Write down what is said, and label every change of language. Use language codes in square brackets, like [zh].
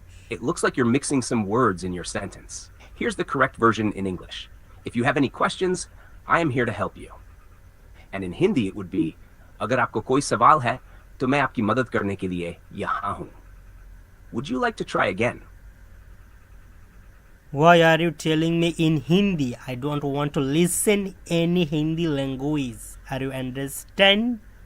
[en] It looks like you're mixing some words in your sentence. Here's the correct version in English. If you have any questions, I am here to help you. And in Hindi it would be, [hi] अगर आपको कोई सवाल है, तो मैं आपकी मदद करने के लिए यहाँ हूँ. [en] Would you like to try again? Why are you telling me in Hindi? I don't want to listen any Hindi language. Are you understand?